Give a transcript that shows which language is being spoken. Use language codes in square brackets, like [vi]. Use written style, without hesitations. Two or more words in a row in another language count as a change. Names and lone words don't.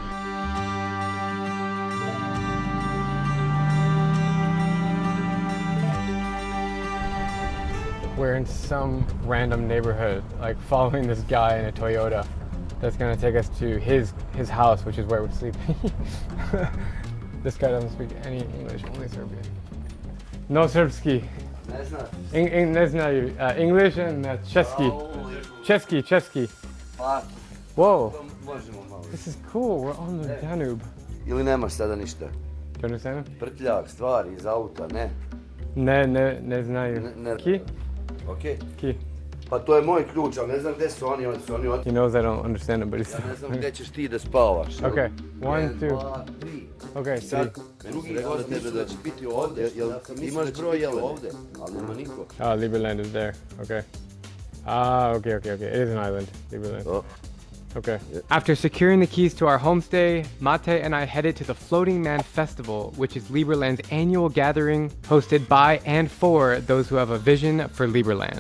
[en] We're in some random neighborhood, like following this guy in a Toyota that's gonna take us to his house, which is where we're sleeping. This guy doesn't speak any English, only Serbian. No Serbski. [sr] Ne znaju. [en] English and Česky. Česky. Whoa. This is cool, we're on the Danube. [sr] Ili nemaš sada ništa? [en] Do you understand? [sr] Prtljak, stvari iz auta, ne? Ne znaju. Ki? [en] Okay. [sr] Ki? Pa to je moj ključ, ali ne znam gdje su oni [en] He knows I don't understand him, but he's... [sr] Ja ne znam gdje ćeš ti da spavaš. [en] Okay, 1, 2. Okay, 3. [sr] Drugi rekao da tebe da će biti ovdje, jel imaš broj jel ovdje, ali nema niko. [en] Ah, Liberland is there, okay. Ah, okay. It is an island, Liberland. Oh. Okay. After securing the keys to our homestay, Mate and I headed to the Floating Man Festival, which is Liberland's annual gathering hosted by and for those who have a vision for Liberland.